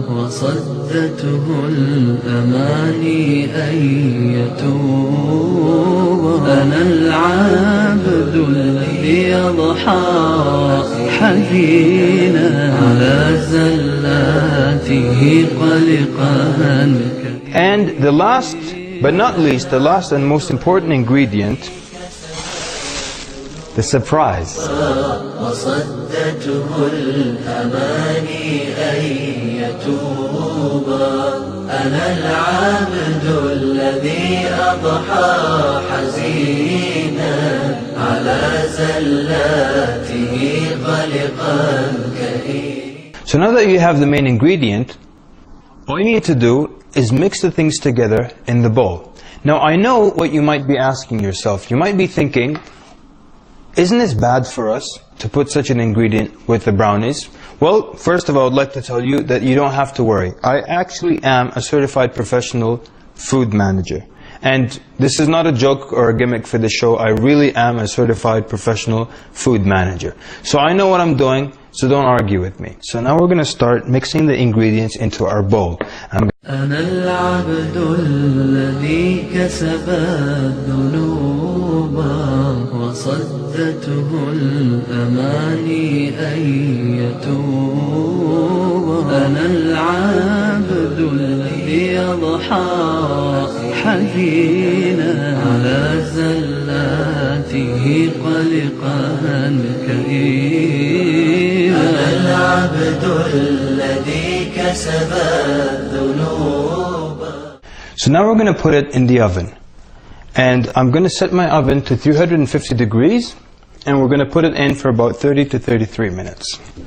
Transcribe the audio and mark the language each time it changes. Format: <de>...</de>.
<ar>وصدته الأماني أن يتوب أنا العبد الذي يضحى حزينا على زلاته قلقا.</ar> <en>And the last but not least, the last and most important ingredient, the surprise.</en> <ar>وصدته الأماني أن يتوب أنا العبد الذي أضحى حزينا على زلاته قلقا كئيبا.</ar> <en>So now that you have the main ingredient, All you need to do is mix the things together in the bowl. Now I know what you might be asking yourself. You might be thinking, isn't this bad for us to put such an ingredient with the brownies? Well, first of all, I would like to tell you that you don't have to worry. I actually am a certified professional food manager. And this is not a joke or a gimmick for the show. I really am a certified professional food manager. So I know what I'm doing, so don't argue with me. So now we're going to start mixing the ingredients into our bowl.</en> <ar>أنا العبد الذي كسب الذنوب وصدته الأماني أن يتوب أنا العبد الذي يضحى حزينا على زلاته قلقا كئيبا أنا العبد الذي كسب الذنوب.</ar> <en>So now we're going to put it in the oven. And I'm going to set my oven to 350 degrees, and we're going to put it in for about 30 to 33 minutes.</en>